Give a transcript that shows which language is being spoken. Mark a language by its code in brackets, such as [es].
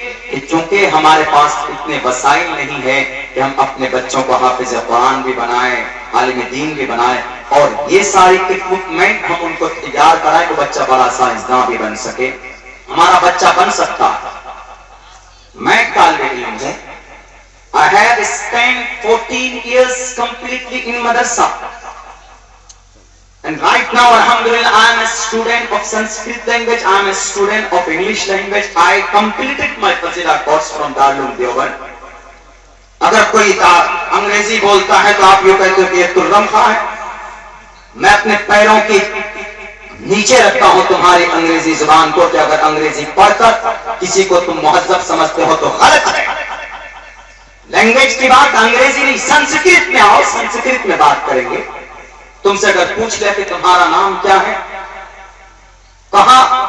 [ur] کہ چونکہ ہمارے پاس اتنے وسائل نہیں ہے کہ ہم اپنے بچوں کو حافظ قرآن بھی بنائیں، عالم دین بھی بنائیں، اور یہ ساری اکوپمنٹ ہم ان کو تیار کرائیں کہ بچہ بڑا سائنسداں بھی بن سکے۔ ہمارا بچہ بن سکتا ہے۔ میں طالب علم ہوں، [en] I have spent 14 years completely in madrasa. And right now, alhamdulillah, I am a student of Sanskrit language, I am a student of English language. I completed my Fazila course from Darul Deoband. [ur] اگر کوئی انگریزی بولتا ہے تو آپ یہ کہتے ہو کہ یہ ترم خواہ ہے۔ میں اپنے پیروں کی نیچے رکھتا ہوں تمہاری انگریزی زبان کو، کہ اگر انگریزی پڑھ کر کسی کو تم مہذب سمجھتے ہو تو غلط ہے۔ لینگویج کی بات انگریزی نہیں، سنسکرت میں آؤ، سنسکرت میں بات کریں گے۔ تم سے اگر پوچھ لے کہ تمہارا نام کیا ہے، کہاں